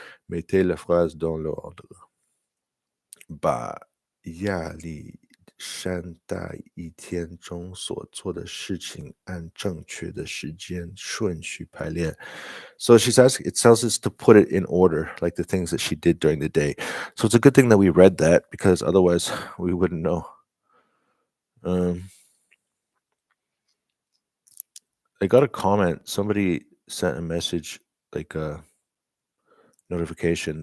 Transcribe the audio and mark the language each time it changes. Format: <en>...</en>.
<fr>Mettez la phrase dans l'ordre.</fr> <zh>Bah,亚里山大一天中所做的事情按正确的时间顺序排列.</zh> <en>So it tells us to put it in order, like the things that she did during the day. So it's a good thing that we read that, because otherwise we wouldn't know. I got a comment. Somebody sent a message, like a notification.</en>